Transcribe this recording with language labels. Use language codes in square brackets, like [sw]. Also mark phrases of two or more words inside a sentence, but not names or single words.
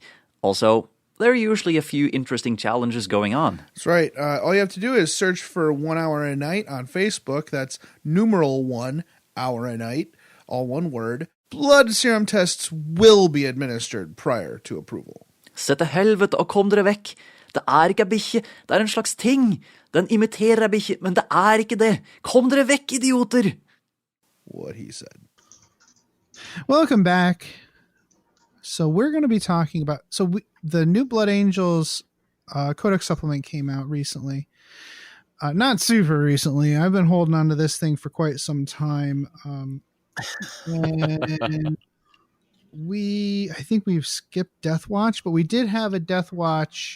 [en] Also, there are usually a few interesting challenges going on. That's right. All you have to do is search for 1 Hour a Night on Facebook. That's numeral 1 hour a night, all one word. Blood serum tests will be administered prior to approval. [no] Se til helvete og kom dere vekk. Det er ikke en bikkje, det er en slags ting. Den imiterer en bikkje, men det er ikke det. Kom dere vekk, idioter! [en] What he said. Welcome back. So we're going to be talking about... the new Blood Angels Codex supplement came out recently. Not super recently. I've been holding on to this thing for quite some time. And I think we've skipped Death Watch, but we did have a Death Watch.